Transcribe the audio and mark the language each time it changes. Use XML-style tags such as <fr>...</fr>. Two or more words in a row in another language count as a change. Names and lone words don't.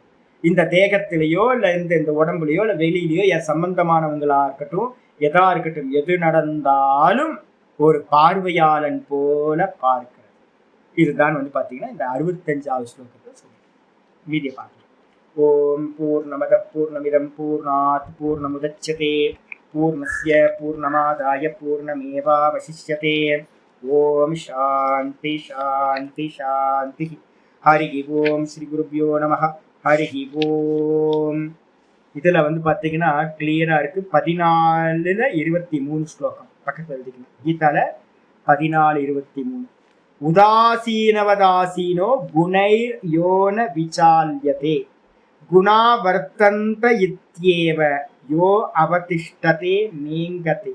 <ta>இந்த தேகத்திலேயோ இல்லை இந்த உடம்புலையோ இல்லை வெளியிலையோ என் சம்பந்தமானவங்களா இருக்கட்டும் எதா இருக்கட்டும், எது நடந்தாலும் ஒரு பார்வையாளன் போல பார்க்கிறது. இதுதான் வந்து பார்த்தீங்கன்னா இந்த 65வது ஸ்லோகத்தை சொல்லுங்க. மீதியை பார்க்கலாம்.</ta> <sa>ॐ पूर्णमद पूर्णमिदं पूर्णात् पूर्णमुदच्यते पूर्णस्य पूर्णमादाय पूर्णमेवावशिष्यते. ॐ शान्ति शान्ति शान्ति. हरि ॐ श्री गुरुभ्यो नमः। हरि ॐ.</sa> <ta>இதுல வந்து பார்த்தீங்கன்னா கிளியரா இருக்கு. 14-23 ஸ்லோகம் பக்கத்தில் எழுதிக்கணும். கீதால 14-23.</ta> <sa>उदासीनवदासीनो गुणैर् योन विचाल्यते गुणा वर्तन्त इत्येव यो अवतिष्ठते नीङ्गते.</sa>